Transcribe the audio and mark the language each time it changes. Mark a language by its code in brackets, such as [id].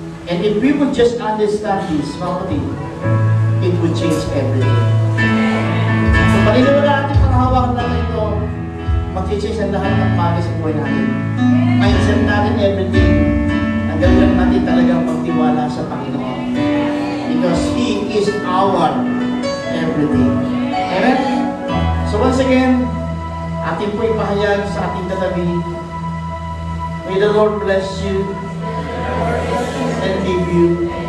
[en] And if we would just understand this, [tl] mga kapatid, [en] it would change everything. [tl] So, paniniwala natin panghawakan natin ito, mag-change ang lahat ng bagay sa buhay natin. Mindset natin everything. Ang gawin natin talagang pagtiwala sa Panginoon. [en] Because He is our everything. Amen? [tl] So once again, atin po ipahayag sa ating katabi. [en] May the Lord bless you and give you.